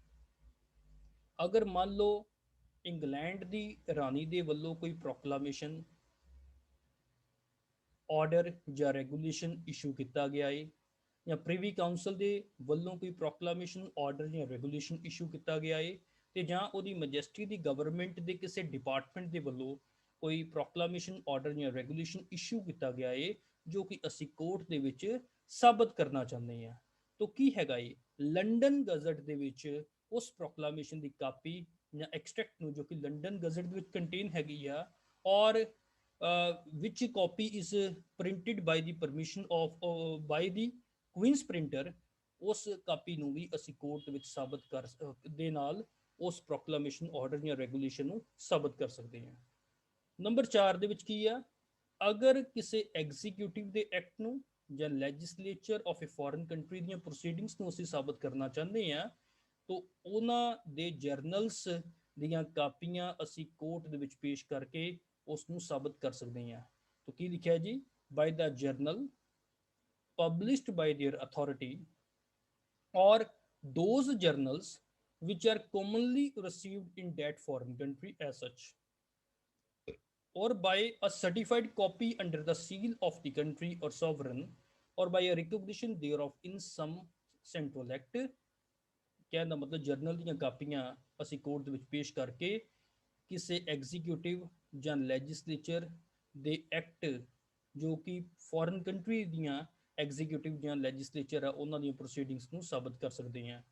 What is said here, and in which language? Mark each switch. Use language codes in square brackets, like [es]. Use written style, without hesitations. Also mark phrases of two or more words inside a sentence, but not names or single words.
[pa] ਅਗਰ ਮੰਨ ਲਓ ਇੰਗਲੈਂਡ ਦੀ ਰਾਣੀ ਦੇ ਵੱਲੋਂ ਕੋਈ [en] proclamation order [pa] ਜਾਂ [en] regulation issue [pa] ਕੀਤਾ ਗਿਆ ਹੈ ਜਾਂ ਪ੍ਰੀਵੀ ਕਾਉਂਸਲ ਦੇ ਵੱਲੋਂ ਕੋਈ [en] proclamation order [pa] ਜਾਂ [en] regulation issue [pa] ਕੀਤਾ ਗਿਆ ਹੈ ਤੇ ਜਾਂ ਉਹਦੀ ਮੈਜੈਸਟੀ ਦੀ ਗਵਰਨਮੈਂਟ ਦੇ ਕਿਸੇ ਡਿਪਾਰਟਮੈਂਟ ਦੇ ਵੱਲੋਂ ਕੋਈ [en] proclamation order [pa] ਜਾਂ [en] regulation issue [pa] ਕੀਤਾ ਗਿਆ ਹੈ ਜੋ ਕਿ ਅਸੀਂ ਕੋਰਟ ਦੇ ਵਿੱਚ ਸਾਬਤ ਕਰਨਾ ਚਾਹੁੰਦੇ ਹਾਂ ਤਾਂ ਕੀ ਹੈਗਾ ਇਹ? ਲੰਡਨ ਗਜ਼ਟ ਦੇ ਵਿੱਚ ਉਸ ਪ੍ਰੋਕਲਾਮੇਸ਼ਨ ਦੀ ਕਾਪੀ ਜਾਂ ਐਕਸਟ੍ਰੈਕਟ ਨੂੰ ਜੋ ਕਿ ਲੰਡਨ ਗਜ਼ਟ ਦੇ ਵਿੱਚ ਕੰਟੇਨ ਹੈਗੀ ਆ ਔਰ [en] which copy is printed by the permission of by the queen's printer [pa] ਉਸ ਕਾਪੀ ਨੂੰ ਵੀ ਅਸੀਂ ਕੋਰਟ ਦੇ ਵਿੱਚ ਸਾਬਤ ਕਰ ਦੇ ਨਾਲ ਉਸ [en] proclamation order [pa] ਜਾਂ ਰੈਗੂਲੇਸ਼ਨ ਨੂੰ ਸਾਬਤ ਕਰ ਸਕਦੇ ਹਾਂ। ਨੰਬਰ 4 ਦੇ ਵਿੱਚ ਕੀ ਆ? ਅਗਰ ਕਿਸੇ ਐਗਜ਼ੀਕਿਊਟਿਵ ਦੇ ਐਕਟ ਨੂੰ ਜਾਂ [en] legislature of a foreign country [pa] ਦੀਆਂ ਪ੍ਰੋਸੀਡਿੰਗਸ ਨੂੰ ਅਸੀਂ ਸਾਬਤ ਕਰਨਾ ਚਾਹੁੰਦੇ ਹਾਂ ਤਾਂ ਉਹਨਾਂ ਦੇ ਜਰਨਲਸ ਦੀਆਂ ਕਾਪੀਆਂ ਅਸੀਂ ਕੋਰਟ ਦੇ ਵਿੱਚ ਪੇਸ਼ ਕਰਕੇ ਉਸ ਨੂੰ ਸਾਬਤ ਕਰ ਸਕਦੇ ਹਾਂ। ਤਾਂ ਕੀ ਲਿਖਿਆ ਜੀ? [en] by the journal published by their authority or those journals which are commonly received in that foreign country as such or by a certified copy under the seal of the country or sovereign or by a recognition thereof in some central act। [pa] ਕਹਿਣ ਦਾ ਮਤਲਬ ਜਰਨਲ ਦੀਆਂ ਕਾਪੀਆਂ ਅਸੀਂ ਕੋਰਟ ਦੇ ਵਿੱਚ ਪੇਸ਼ ਕਰਕੇ ਕਿਸੇ ਐਗਜ਼ੀਕਿਊਟਿਵ ਜਾਂ ਲੈਜਿਸਲੇਚਰ ਦੇ ਐਕਟ ਜੋ ਕਿ [en] foreign country [pa] ਦੀਆਂ ਐਗਜ਼ੀਕਿਊਟਿਵ ਜਾਂ ਲੈਜਿਸਲੇਚਰ ਆ ਉਹਨਾਂ ਦੀਆਂ ਪ੍ਰੋਸੀਡਿੰਗਸ ਨੂੰ ਸਾਬਤ ਕਰ ਸਕਦੇ ਹਾਂ।